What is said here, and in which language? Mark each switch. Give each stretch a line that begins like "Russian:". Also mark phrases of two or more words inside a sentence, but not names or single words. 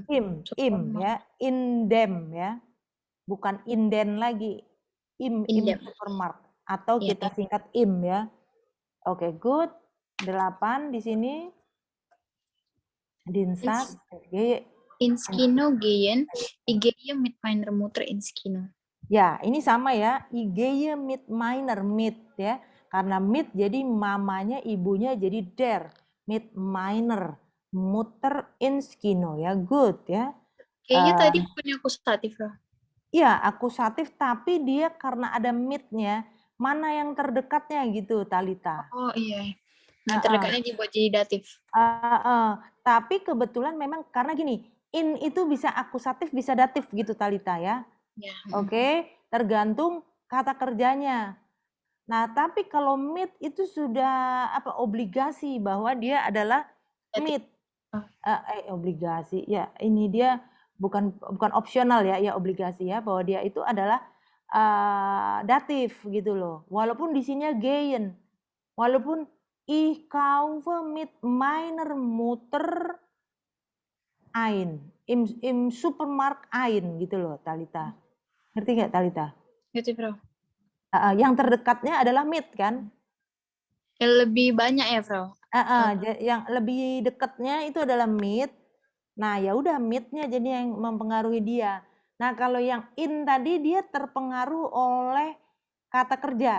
Indonesian: ya,
German: in dem
Indonesian: ya, bukan
German: in den
Indonesian: lagi,
German: im supermarket
Indonesian: atau kita singkat im ya. Oke, good. 8 di sini.
German: Dienstag. Ins Kino gehen, ich gehe mit meiner Mutter ins Kino.
Indonesian: Ya, ini sama ya.
German: Ich gehe mit meiner, mit ya.
Indonesian: Karena mit jadi mamanya, ibunya jadi der.
German: Mit meiner Mutter ins Kino ya.
Indonesian: Good ya. Kayaknya tadi punya akusatif loh. Iya, akusatif tapi dia karena ada mit-nya, mana yang terdekatnya gitu Talita. Oh iya. Nah, terdekatnya dibuat jadi datif. Tapi kebetulan memang karena gini, in itu bisa akusatif, bisa datif gitu Talita ya. Ya. Oke, tergantung kata kerjanya. Nah, tapi kalau meet itu sudah obligasi bahwa dia adalah Datif. meet. Oh. Obligasi. Ya, ini dia bukan opsional ya, ya obligasi ya, bahwa dia itu adalah datif gitu loh. Walaupun di sini gehen.
German: Walaupun ich kaufe mit meiner Mutter ein. Im Supermarkt ein
Indonesian: gitu loh,
German: Talita.
Indonesian: Ngerti nggak, Talita? Ngerti, Frau. Yang terdekatnya adalah mit kan? Yang lebih banyak ya, Frau. Yang lebih dekatnya itu adalah mit. Nah, ya udah mitnya jadi yang mempengaruhi dia. Nah, kalau yang in tadi dia terpengaruh oleh kata kerja.